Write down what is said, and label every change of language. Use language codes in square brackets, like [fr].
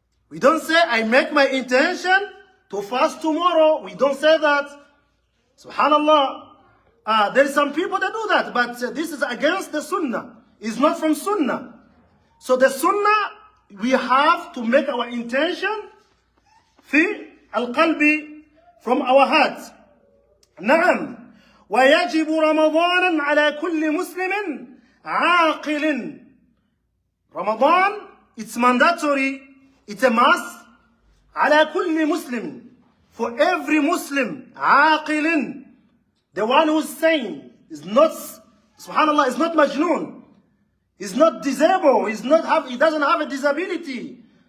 [en] We don't say I make my intention to fast tomorrow. We don't say that. Subhanallah. There are some people that do that, but this is against the Sunnah. It's not from Sunnah. So the Sunnah, we have to make our intention [ar] في القلب [en] from our heart. [ar] نعم. ويجب رمضان على كل مسلم عاقل. [en] Ramadan, it's mandatory, it's a must. [ar] على كل مسلم, [en] for every Muslim, [ar] عاقل, [en] the one who's sane, is not, subhanallah, is not majnoon, is not disabled, he doesn't have a disability.